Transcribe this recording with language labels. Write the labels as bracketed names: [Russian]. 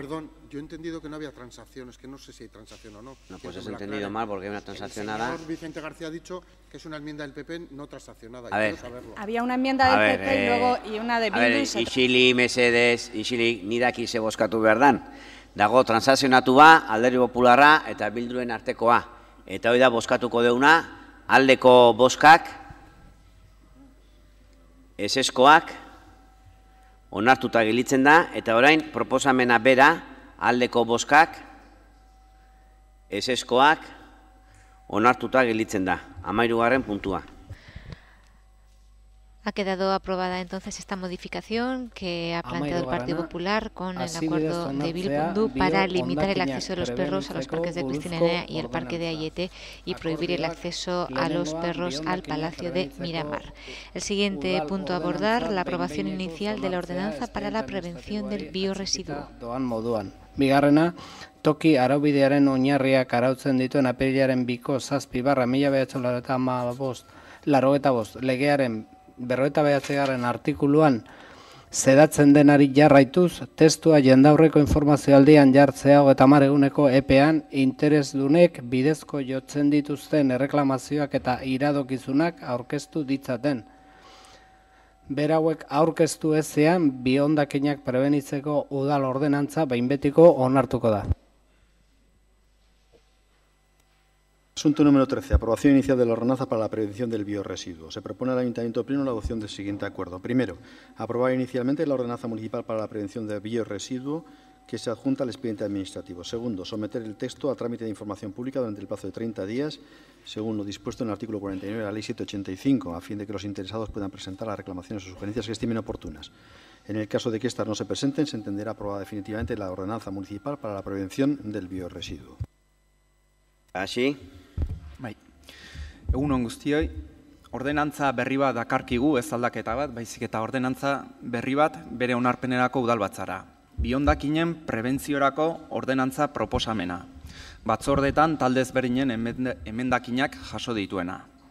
[Spanish] Perdón, yo he entendido que no había transacción, es que no sé si hay transacción o no. No, pues has entendido mal porque hay una transaccionada. El señor Vicente García ha dicho que es una enmienda del PP no transaccionada. A ver. Había una enmienda del PP y una de Bildu. [Basque] A ver, isili, mesedez, isili, nidaki ze bozkatu behar dan. Dago transazionatua, Alderdi Popularra eta Bilduen artekoa. Eta hori da bozkatuko deuna, aldeko bozkak, ezeskoak, onartuta gelitzen da, eta orain proposamena bera, aldeko bozkak, ezeskoak, onartuta gelitzen da. 13. puntua. [Spanish] Ha quedado aprobada entonces esta modificación que ha planteado el Partido Popular con el acuerdo de Bildu para limitar el acceso de los perros a los parques de Cristina Enea y el parque de Ayete y prohibir el acceso a los perros al Palacio de Miramar. El siguiente punto a abordar, la aprobación inicial de la ordenanza para la prevención del biorresiduo. [Basque] Bigarrena, toki araubidearen oinarriak arautzen dituen apirilaren 2/1985 legearen 49. artikuluan zedatzen denari jarraituz, testua jendaurreko informazioaldian jartzea 30 eguneko epean interesdunek bidezko jotzen dituzten erreklamazioak eta iradokizunak aurkeztu ditzaten. Berauek aurkeztu ezean, bihondakinak prebenitzeko udal ordenantza behin betiko onartuko da. [Spanish] Asunto número 13. Aprobación inicial de la ordenanza para la prevención del biorresiduo. Se propone al Ayuntamiento Pleno la adopción del siguiente acuerdo. Primero, aprobar inicialmente la ordenanza municipal para la prevención del biorresiduo que se adjunta al expediente administrativo. Segundo, someter el texto a trámite de información pública durante el plazo de 30 días, según lo dispuesto en el artículo 49 de la Ley 785, a fin de que los interesados puedan presentar las reclamaciones o sugerencias que estimen oportunas. En el caso de que éstas no se presenten, se entenderá aprobada definitivamente la ordenanza municipal para la prevención del biorresiduo. Así. [Basque] Egun on guztioi, ordenantza berri bat dakarkigu, ez aldaketa bat, baizik eta ordenantza berri bat bere onarpenerako udalbatzara. Bihondakinen prebentziorako ordenantza proposamena. Batzordetan talde ezberdinen emendakinak jaso dituena.